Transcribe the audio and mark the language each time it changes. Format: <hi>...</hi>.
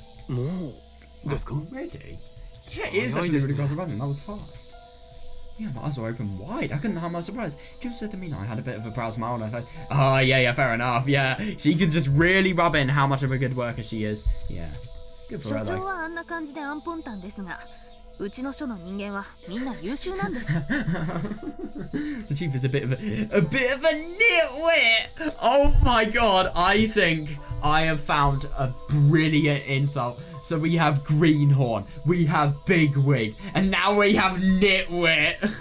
<en>Already? Yeah, it is actually really surprising. That was fast. Yeah, my eyes were open wide. I couldn't hide my surprise. Just said to me, I had a bit of a proud smile on her face. Oh, yeah, fair enough. Yeah, she can just really rub in how much of a good worker she is. Yeah, good for her, though.</en> <ja>所長はあんな感じでアンポンタンですが、うちの署の人間はみんな優秀なんです。</ja> <en>The chief is a bit of a nitwit. Oh my god, I think I have found a brilliant insult. So we have greenhorn, we have bigwig, and now we have nitwit.</en>